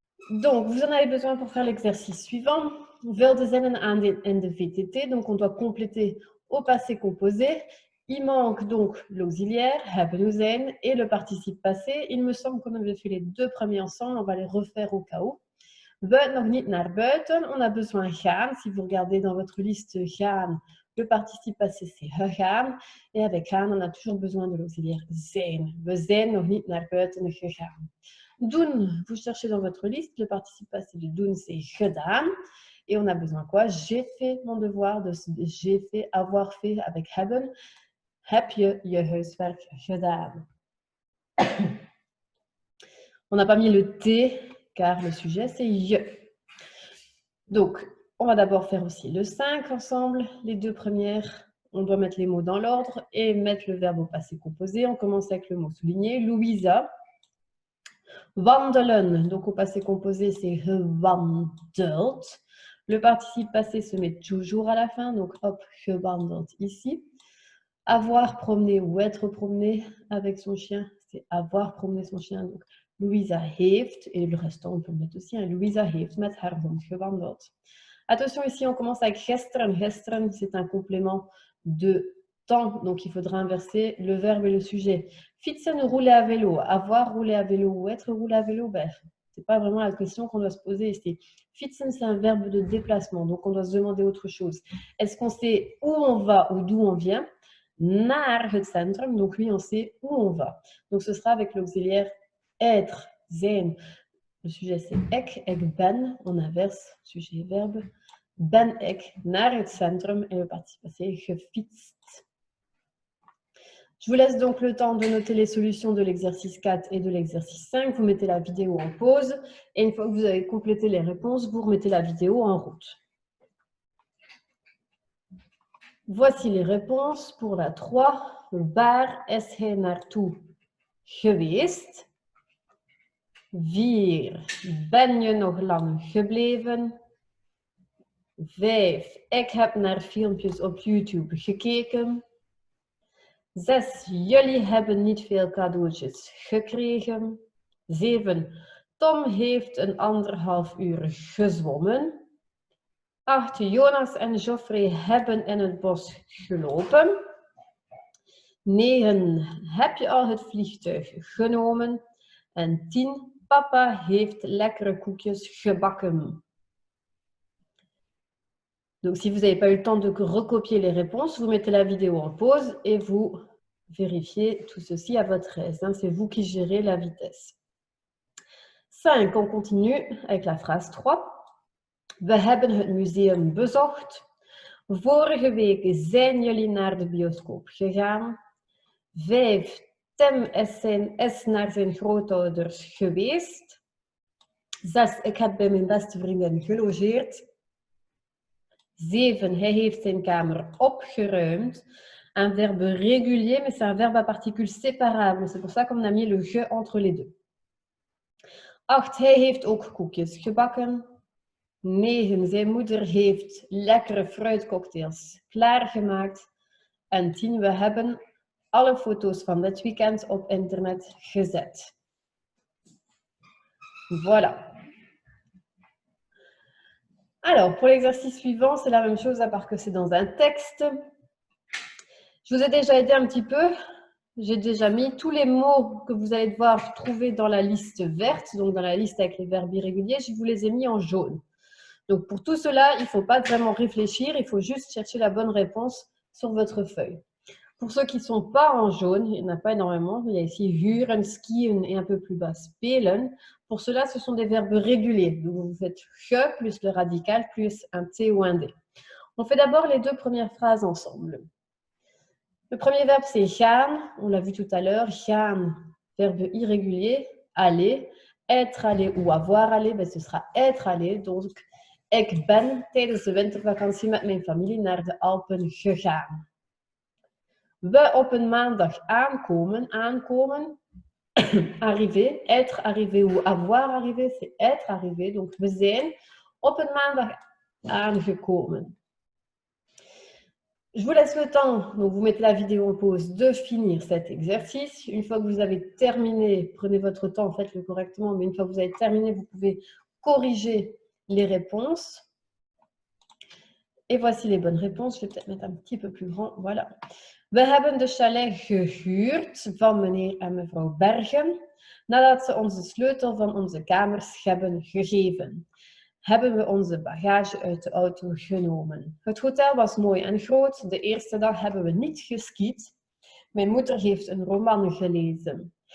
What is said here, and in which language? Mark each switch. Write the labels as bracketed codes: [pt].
[fr] Donc, vous en avez besoin pour faire l'exercice suivant. [nl] Wilde zinnen aan de VTT, [fr] donc on doit compléter au passé composé. Il manque donc l'auxiliaire, hebben ou zijn, et le participe passé. Il me semble qu'on avait fait les deux premiers ensemble, on va les refaire au cas où. [nl] We nog niet naar buiten, [fr] on a besoin [nl] gaan. [fr] Si vous regardez dans votre liste gaan, le participe passé c'est gegaan. Et avec gaan, on a toujours besoin de l'auxiliaire zijn. [nl] We zijn nog niet naar buiten gegaan. [fr] Doen, vous cherchez dans votre liste, le participe passé de doen c'est gedaan. Et on a besoin quoi? J'ai fait mon devoir, j'ai fait, avoir fait avec hebben. [nl] Heb je je huiswerk gedaan? [fr] On n'a pas mis le T car le sujet c'est je. Donc, on va d'abord faire aussi le 5 ensemble, les deux premières. On doit mettre les mots dans l'ordre et mettre le verbe au passé composé. On commence avec le mot souligné. Louisa. Wandelen, donc au passé composé, c'est gewandeld. Le participe passé se met toujours à la fin, donc hop, gewandeld ici. Avoir promené ou être promené avec son chien, c'est avoir promené son chien. Donc [nl] Louisa heeft, [fr] et le restant on peut le mettre aussi, hein, [nl] Louisa heeft met haar hond gewandeld. [fr] Attention, ici on commence avec gesteren. Gesteren, c'est un complément de temps, donc il faudra inverser le verbe et le sujet. Fietsen, rouler à vélo, avoir roulé à vélo ou être roulé à vélo, ben, c'est pas vraiment la question qu'on doit se poser ici. Fietsen, c'est un verbe de déplacement, donc on doit se demander autre chose. Est-ce qu'on sait où on va ou d'où on vient? [nl] Naar het centrum, [fr] donc oui, on sait où on va. Donc ce sera avec l'auxiliaire être, zijn. Le sujet c'est [nl] ik ben, [fr] on inverse, sujet et verbe. [nl] Ben ik naar het centrum [fr] et le participe passé [nl] gefietst. [fr] Je vous laisse donc le temps de noter les solutions de l'exercice 4 et de l'exercice 5. Vous mettez la vidéo en pause et une fois que vous avez complété les réponses, vous remettez la vidéo en route. Voici les réponses pour la 3. [nl] Waar is hij naartoe geweest? 4. Ben je nog lang gebleven? 5. Ik heb naar filmpjes op YouTube gekeken. 6. Jullie hebben niet veel cadeautjes gekregen. 7. Tom heeft een 1,5 uur gezwommen. 8. Jonas en Geoffrey hebben in het bos gelopen. 9. Heb je al het vliegtuig genomen? En 10. Papa heeft lekkere koekjes gebakken. [fr] Donc, si vous n'avez pas eu le temps de recopier les réponses, vous mettez la vidéo en pause et vous vérifiez tout ceci à votre aise. C'est vous qui gérez la vitesse. 5. On continue avec la phrase 3. [nl] We hebben het museum bezocht. Vorige week zijn jullie naar de bioscoop gegaan. 5. Tim is naar zijn grootouders geweest. 6. Ik heb bij mijn beste vriendin gelogeerd. 7. Hij heeft zijn kamer opgeruimd. [fr] Un verbe régulier, mais c'est un verbe à particules séparables. C'est pour ça qu'on a mis le ge entre les deux. 8. [nl] Hij heeft ook koekjes gebakken. 9. Zijn moeder heeft lekkere fruitcocktails klaargemaakt. En 10. We hebben alle foto's van dit weekend op internet gezet. [fr] Voilà. Alors, pour l'exercice suivant, c'est la même chose à part que c'est dans un texte. Je vous ai déjà aidé un petit peu. J'ai déjà mis tous les mots que vous allez devoir trouver dans la liste verte, donc dans la liste avec les verbes irréguliers, je vous les ai mis en jaune. Donc pour tout cela, il ne faut pas vraiment réfléchir, il faut juste chercher la bonne réponse sur votre feuille. Pour ceux qui ne sont pas en jaune, il n'y en a pas énormément, il y a ici huren, skiën et un peu plus bas spelen. Pour cela, ce sont des verbes réguliers. Donc, vous faites je plus le radical plus un T ou un D. On fait d'abord les 2 premières phrases ensemble. Le premier verbe, c'est gaan. On l'a vu tout à l'heure. Gaan, verbe irrégulier. Aller. Être allé ou avoir allé, ben, ce sera être allé. [nl] Donc, ik ben tijdens de wintervakantie met mijn familie naar de Alpen gegaan. We op een maandag aankomen. Aankomen. [fr] Arriver, être arrivé ou avoir arrivé, c'est être arrivé. [nl] Donc, we zijn op een maandag aangekomen. [fr] Je vous laisse le temps, donc vous mettez la vidéo en pause, de finir cet exercice. Une fois que vous avez terminé, prenez votre temps, faites-le correctement, mais une fois que vous avez terminé, vous pouvez corriger les réponses. Et voici les bonnes réponses. Je vais peut-être mettre un petit peu plus grand. Voilà. [nl] We hebben de chalet gehuurd van meneer en mevrouw Bergen nadat ze ons de sleutel van onze kamers hebben gegeven. Hebben we onze bagage uit de auto genomen. Het hotel was mooi en groot. De eerste dag hebben we niet geskiet. Mijn moeder heeft een roman gelezen.